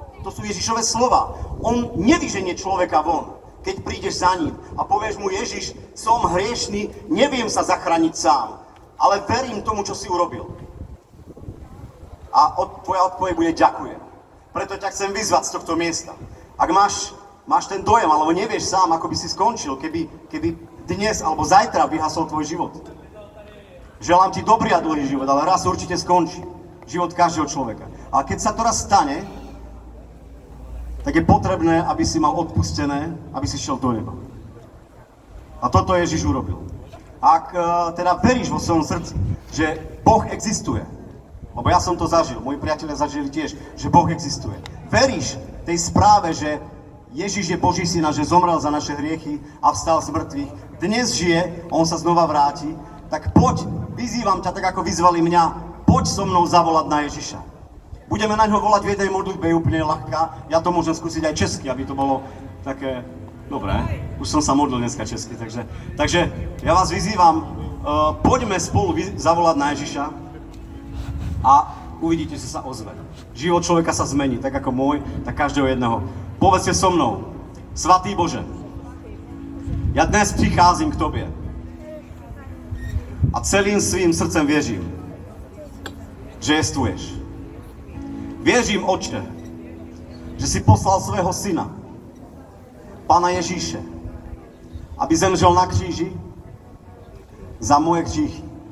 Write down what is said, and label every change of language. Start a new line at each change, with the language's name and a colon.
Slovak: To sú Ježišove slova. On nevyženie človeka von, keď prídeš za ním a povieš mu, Ježiš, som hriešný, neviem sa zachrániť sám, ale verím tomu, čo si urobil. A tvoja odpoveď bude ďakujem. Preto ťa chcem vyzvať z tohto miesta. Ak máš ten dojem, alebo nevieš sám, ako by si skončil, keby dnes alebo zajtra vyhasol tvoj život. Želám ti dobrý a dlhý život, ale raz určite skončí. Život každého človeka. Ale keď sa to raz stane, tak je potrebné, aby si mal odpustené, aby si šiel do neba. A toto Ježiš urobil. Ak teda veríš vo svojom srdci, že Boh existuje, lebo ja som to zažil, moji priatelia zažili tiež, že Boh existuje. Veríš tej správe, že Ježiš je Boží syn a že zomrel za naše hriechy a vstal z mŕtvych. Dnes žije, on sa znova vráti, tak poď, vyzývam ťa tak, ako vyzvali mňa, poď so mnou zavolať na Ježiša. Budeme na ňo volať v jednej modlitbe, je úplne ľahká. Ja to môžem skúsiť aj česky, aby to bolo také dobré. Už som sa modlil dneska česky, takže ja vás vyzývam, poďme spolu zavolať na Ježiša a uvidíte, že sa ozve. Život človeka sa zmení, tak ako môj, tak každého jedného. Povedzte so mnou,
Czech: Svatý Bože, ja dnes pricházím k Tobie a celým svým srdcem věřím, že jestvuješ. Věřím, Otče, že si poslal svého syna, Pána Ježíše, aby zemřel na kříži za moje hříchy.